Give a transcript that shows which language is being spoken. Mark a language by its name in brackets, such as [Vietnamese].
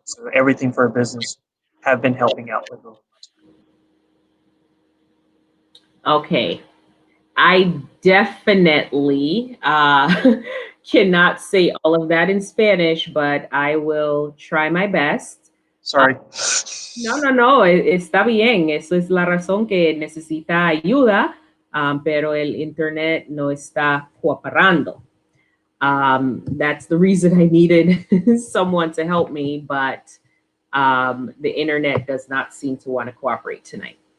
[English] So everything for a business have been helping out with those. Okay. I definitely cannot say all of that in Spanish, but I will try my best. Sorry. [Spanish] No, está bien. Eso es la razón que necesita ayuda, pero el internet no está cooperando. [English] That's the reason I needed someone to help me, but the internet does not seem to want to cooperate tonight.